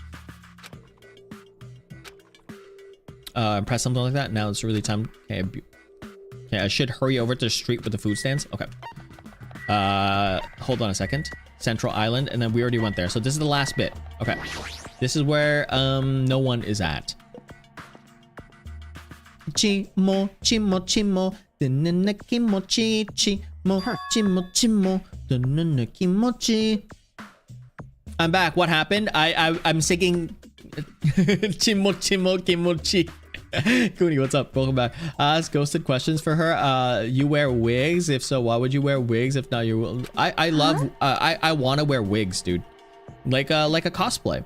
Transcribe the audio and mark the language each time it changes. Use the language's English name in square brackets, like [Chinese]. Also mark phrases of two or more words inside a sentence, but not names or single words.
[English] Press something like that. Now it's really time. Okay, I should hurry over to the street with the food stands. Okay. Hold on a second. Central Island, and then we already went there. So this is the last bit. Okay. This is where no one is at. Chimo, chimo, chimo, denene kimochi, chimo, chimo, chimo, denene kimochi. I'm back. What happened? I'm singing Chimo Chimo Kimochi. Cooney, what's up? Welcome back. Ask ghosted questions for her. You wear wigs? If so, why would you wear wigs? If not, you will. I love. I want to wear wigs, dude. Like a cosplay.